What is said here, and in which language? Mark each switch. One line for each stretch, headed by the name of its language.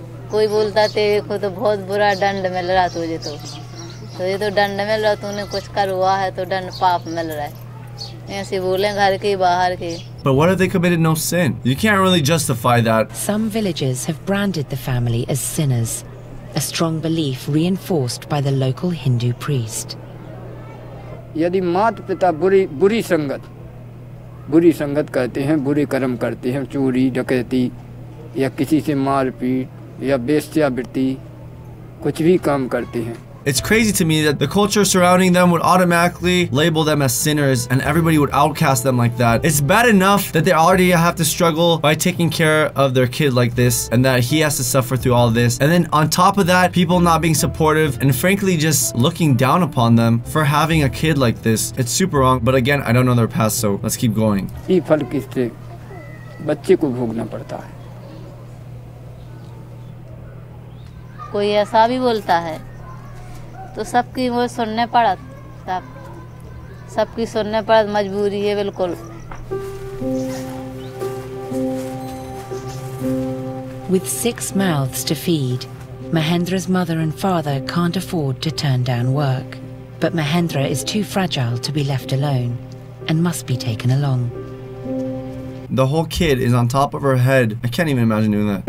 Hindi: कोई बोलता तेरे को तो बहुत बुरा दंड मिल रहा तुझे तो ये तो दंड मिल रहा, तूने कुछ करवा है तो दंड पाप मिल रहा है. ऐसे बोले घर के बाहर के.
English: But what if they committed no sin? You can't really justify that. Some villagers have branded the family as sinners, a strong belief reinforced by the local Hindu priest.
Hindi: यदि माता पिता बुरी संगत करते हैं, बुरे कर्म करते हैं, चोरी डकैती या किसी से मारपीट या वेश्यावृत्ति, कुछ भी काम करते हैं,
English: It's crazy to me that the culture surrounding them would automatically label them as sinners and everybody would outcast them like that. It's bad enough that they already have to struggle by taking care of their kid like this and that he has to suffer through all this. And then on top of that, people not being supportive and frankly just looking down upon them for having a kid like this. It's super wrong. But again, I don't know their past, so let's keep going.
Hindi: ये फल किससे बच्चे को भोगना पड़ता है। कोई ऐसा भी बोलता है तो सबकी वो सुनने पड़त, सबकी सुनने पड़त, मजबूरी है बिल्कुल।
English: With 6 mouths to feed, Mahendra's mother and father can't afford to turn down work. But Mahendra is too fragile to be left alone and must be taken along. The whole kid is on top of her head. I can't even imagine doing that.